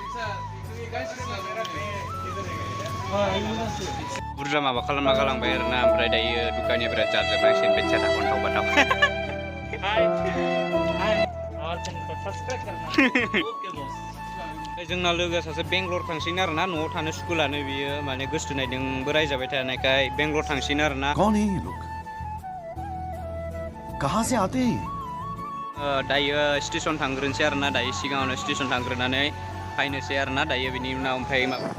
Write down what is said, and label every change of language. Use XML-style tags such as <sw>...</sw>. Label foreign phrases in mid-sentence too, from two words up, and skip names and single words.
<brx>बुरजा माबा खालामना गालांबाय आरोना ओमफ्राय दायो दुकानिया बिराद जाजोबनांसिगोन बेचारा खन्थाव बाथाव जोंना लोगोआ सासे बेंगलर थांसिन आरोना न'आव थानो स्कुलानो बियो माने गोसो नायदोंबो रायजाबाय थानायखाय बेंगलर थांसिन आरोना</brx> <hi>कौन है ये लोग कहां से आते हैं</hi> <brx>दायो स्टेशन थांग्रोनोसै आरोना दायो सिगाङावनो स्टेशन थांग्रोनानै फैनोसै आरोना दायो बिनि उनाव ओमफ्राय</brx>